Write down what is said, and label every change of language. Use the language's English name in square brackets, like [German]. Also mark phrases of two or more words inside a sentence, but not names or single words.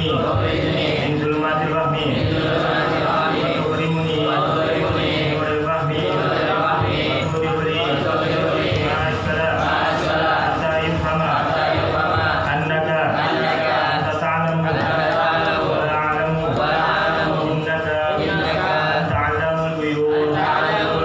[Arabic] من ظلمات الوهم وتكرمني بنور الفهم وتدخلني مع السالة حتى يفهم أنك أنت تعلم ولا أعلم إنك أنت علام الغيوب.